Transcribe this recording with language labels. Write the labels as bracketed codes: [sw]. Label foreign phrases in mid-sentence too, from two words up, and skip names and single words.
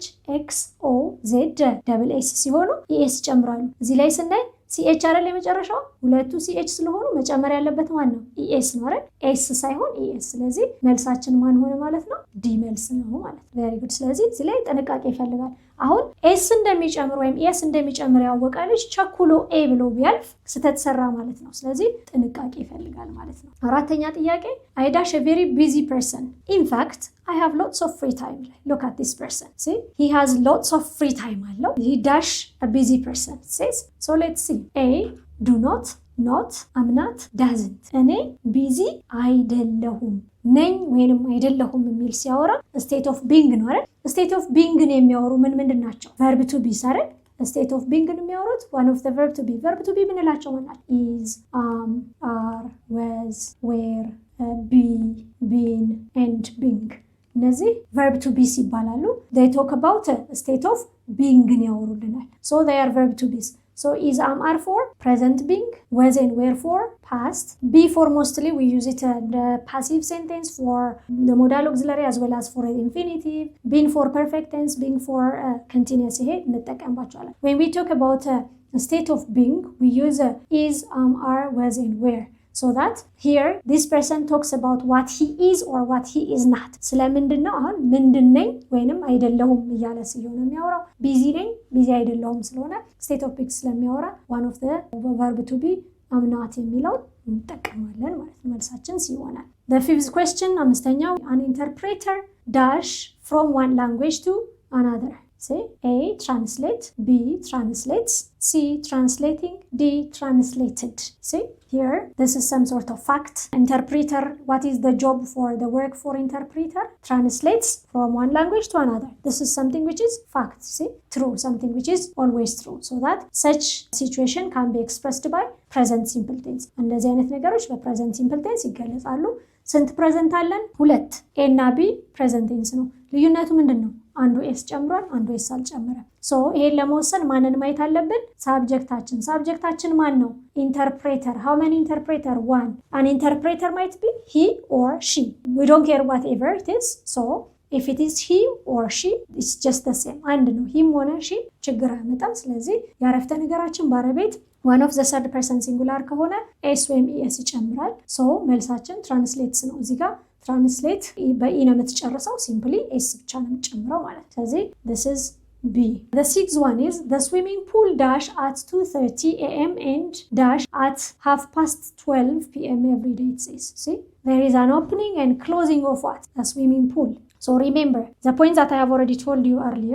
[en] x o z double s [am] ሲሆኑ es ይጨምራሉ እዚህ ላይ ስናይ ch አይደል የመጨረሻው ሁለቱ ch ስለሆኑ መጨመር ያለበት ማን ነው es ነው አይደል s ሳይሆን es ስለዚህ መልሳችን ማን ሆነ ማለት ነው d መልስ ነው ማለት [en] very good [am] ስለዚህ እዚህ ላይ ጥንቃቄ ይፈልጋል አሁን s እንደሚጨምር ወይም es እንደሚጨምር ያወቃለች ቸኩሎ a ብሎ ቢያልፍ ስተተሰራ ማለት ነው ስለዚህ ጥንቃቄ ይፈልጋል ማለት ነው አራተኛ [en] ጥያቄ I dash a very busy person in fact I have lots of free time look at this person see he has lots of free time አለው he dash a busy person says so let's see A do not I'm not doesn't [am] እኔ ቢዚ አይደለሁም ነኝ ወይንም አይደለሁም የሚል ሲያወራ [en] state of being [am] ነው አይደል [en] state of being [am] ነው የሚያወሩ ምንድን ናቸው [en] verb to be አይደል state of being የሚያወሩት one of the verb to be [am] ምንላቸው ማለት [en] is, are, was, were, be, been and being እነዚህ verb to be ይባላሉ። they talk about a state of being ያወሩልናል። so they are verb to be. so is, are for present being, was and were for past, be for mostly we use it in the passive sentence for the modal auxiliary as well as for the infinitive, been for perfect tense, being for continuous [am] ይሄ እንጠቀምባቸዋለን። [en] when we talk about a state of being we use is, are, was and were. so that here this person talks about what he is or what he is not. [am] ስለምንድን ነው አሁን ምንድን ነኝ ወይንም አይደለሁም እያለ ስለሆነ የሚያወራው ቢዚ ነኝ ቢዚ አይደለሁም ስለሆነ [en] state of being [am] ስለሚያወራ [en] one of the verb to be am not [am] የሚለውን እንጠቀማለን ማለት ነው። መልሳችን ሲሆናል። [en] the fifth question [am] አምስተኛው [en] an interpreter dash from one language to another. say A translate, B translates, C translating, D translated. see here this is some sort of fact. Interpreter, what is the job for the work for interpreter? Translates from one language to another. This is something which is fact. see true, something which is always true. so that such situation can be expressed by present simple tense. [am] እንደዚህ አይነት ነገሮች በ [en] present simple tense [am] ይገለጻሉ። ስንት ፕሬዘንት አለን? ሁለት ኤ እና ቢ [en] present tense [am] ነው። ልዩነቱ ምንድን ነው? አንዱ ኤስ ጨምሯል፣ አንዱ ኤስ አልጨመረም። ሶ ይሄን ለመወሰን ማንን ማየት አለብን? ሳብጀክታችን ማን ነው? [en] interpreter. how many interpreter? one. an interpreter might be he or she we don't care whatever it is. so if it is he or she it's just the same። [am] አንድ ነው። ሂም ሆነ ሺ ችግር አያመጣም። ስለዚህ የአረፍተ ነገራችን ባለቤት [en] one of the third person singular [am] ከሆነ ኤስ ወይም ኢኤስ ይጨምራል። ሶ መልሳችን ትራንስሌትስ ነው። እዚህ ጋር ትራንስሌት በኢ ነው የምትጨርሰው፣ ሲምፕሊ ኤስ ብቻ ነው የምትጨምረው ማለት ነው። ስለዚህ [en] this is B. The sixth one is the swimming pool dash at 2:30 a.m. and dash at 12:30 p.m. every day it says. See, there is an opening and closing of what? A swimming pool. So remember the points that I have already told you earlier.